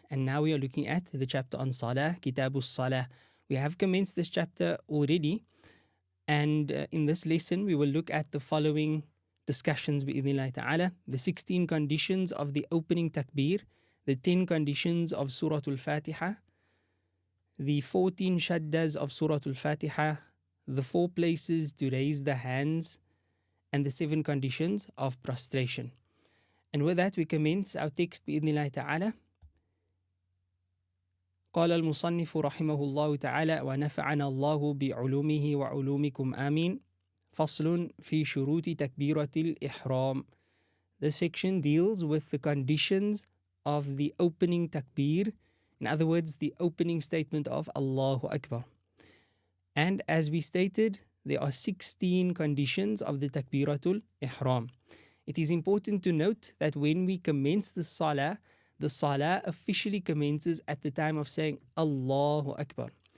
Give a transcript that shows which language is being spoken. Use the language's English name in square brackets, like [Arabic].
[English] And now we are looking at the chapter on Salah, Kitabus Salah. We have commenced this chapter already, and in this lesson we will look at the following discussions bi'idhnillah ta'ala: the 16 conditions of the opening takbir, the 10 conditions of Surah Al-Fatiha, the 14 shaddas of Surah Al-Fatiha, the 4 places to raise the hands, and the 7 conditions of prostration. And with that we commence our text [Arabic] بإذن تعالى. قال المصنف رحمه الله تعالى ونفعنا الله بعلومه وعلومكم آمين. فصل في شروط تكبيرة الإحرام. [English] This section deals with the conditions of the opening takbir, in other words, the opening statement of Allahu Akbar. And as we stated, there are 16 conditions of the Takbiratul Ihram. It is important to note that when we commence the Salah officially commences at the time of saying Allahu Akbar.